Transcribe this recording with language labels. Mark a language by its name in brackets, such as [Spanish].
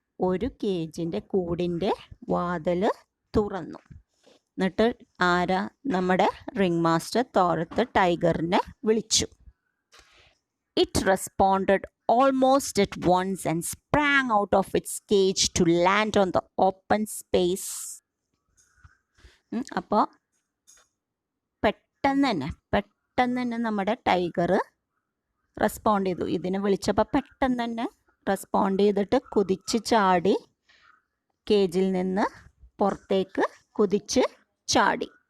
[Malayalam] ഒരു കേജിൻ്റെ കൂടിൻ്റെ വാതിൽ തുറന്നു. എന്നിട്ട് ആരാ? നമ്മുടെ റിംഗ് മാസ്റ്റർ തോറത്ത് ടൈഗറിനെ വിളിച്ചു. [English] It responded almost at once and sprang out of its cage to land on the open space. [Malayalam] അപ്പോൾ പെട്ടെന്ന് തന്നെ നമ്മുടെ ടൈഗർ റെസ്പോണ്ട് ചെയ്തു. ഇതിനെ വിളിച്ചപ്പോൾ പെട്ടെന്ന് തന്നെ റെസ്പോണ്ട് ചെയ്തിട്ട് കുതിച്ച് ചാടി, കേജിൽ നിന്ന് പുറത്തേക്ക് കുതിച്ച് ചാടി.